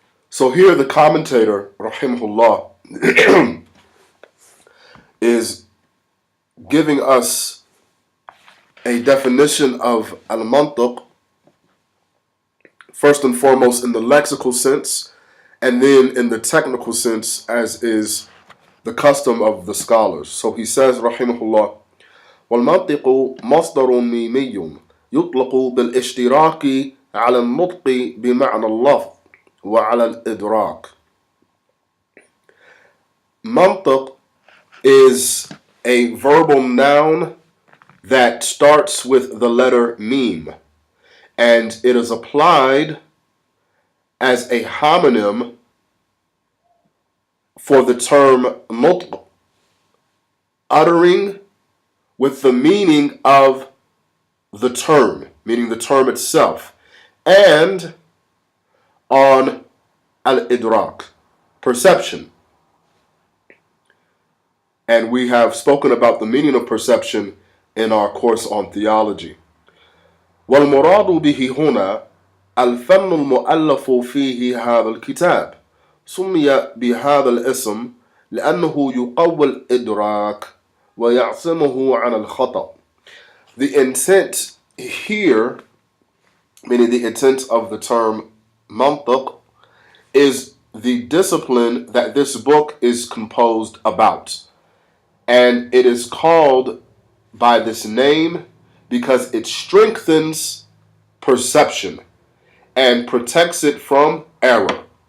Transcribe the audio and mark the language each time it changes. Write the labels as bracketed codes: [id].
[en] So here the commentator, rahimahullah, is giving us a definition of al-mantiq, first and foremost in the lexical sense, and then in the technical sense, as is the custom of the scholars. So he says, [ar] rahimahullah, وَالْمَنْطِقُ مَصْدَرٌ مِيمِيٌّ يُطْلَقُ بِالْإِشْتِرَاكِ عَلَى النُّطْقِ بِمَعْنَى اللَّفْظِ وَعَلَى الْإِدْرَاكِ. [en] Mantiq is a verbal noun that starts with the letter meme, and it is applied as a homonym for the term nutq, uttering with the meaning of the term, meaning the term itself, and on al-idrak, perception. And we have spoken about the meaning of perception in our course on theology. [ar] وَالْمُرَادُ بِهِ هُنَا الْفَنُّ الْمُؤَلَّفُ فِيهِ هَذَا الْكِتَابِ سُمِّيَ بِهَذَا الْاسْمِ لأنه يقوي الإدراك ويعصمه عن الخطأ. [en] The intent here, meaning the intent of the term mantiq, is the discipline that this book is composed about. And it is called by this name because it strengthens perception and protects it from error.